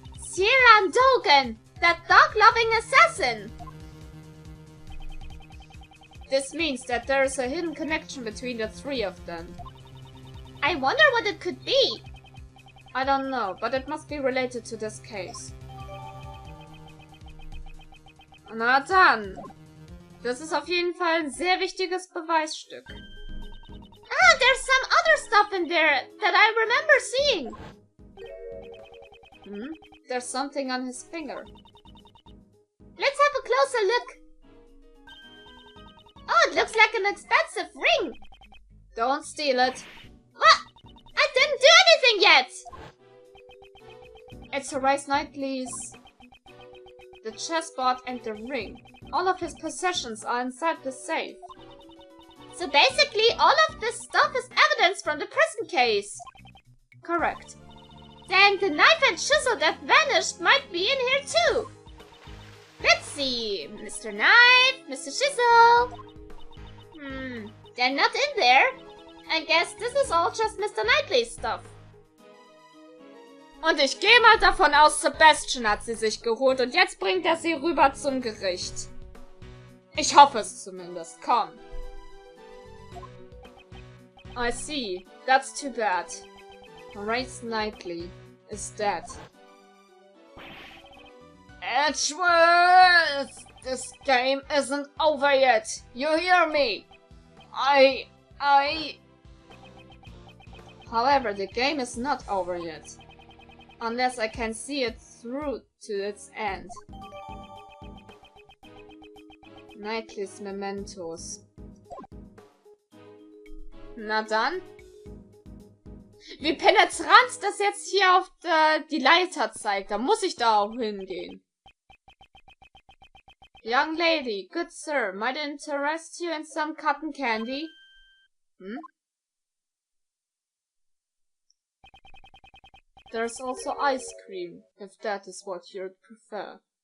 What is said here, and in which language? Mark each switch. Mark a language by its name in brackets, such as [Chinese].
[English] Sierra Dogan! That dog-loving assassin! This means that there is a hidden connection between the three of them. I wonder what it could be. I don't know, but it must be related to this case. [German] Na dann. Das ist auf jeden Fall ein sehr wichtiges Beweisstück. [English] Ah, there's some other stuff in there that I remember seeing. There's something on his finger. Let's have a closer look. Oh, it looks like an expensive ring. Don't steal it. What? I didn't do anything yet. It's Horace Knightley's... the chessboard and the ring. All of his possessions are inside the safe. So basically, all of this stuff is evidence from the prison case. Correct. Then the knife and chisel that vanished might be in here too. Let's see. Mr. Knife, Mr. Chisel. They're not in there. I guess this is all just Mr. Knightley's stuff. [German] Und ich gehe mal davon aus, Sebastian hat sie sich geholt und jetzt bringt er sie rüber zum Gericht. Ich hoffe es zumindest. Komm. [English] I see. That's too bad. Race Knightley is dead. Edgeworth! This game isn't over yet. You hear me? However, the game is not over yet. Unless I can see it through to its end. Knightley's Mementos. [German] Na dann. Wie penetrant das jetzt hier auf die Leiter zeigt. Da muss ich da auch hingehen. [English] Young lady, good sir, might it interest you in some cotton candy? Hm? There's also ice cream, if that is what you'd prefer.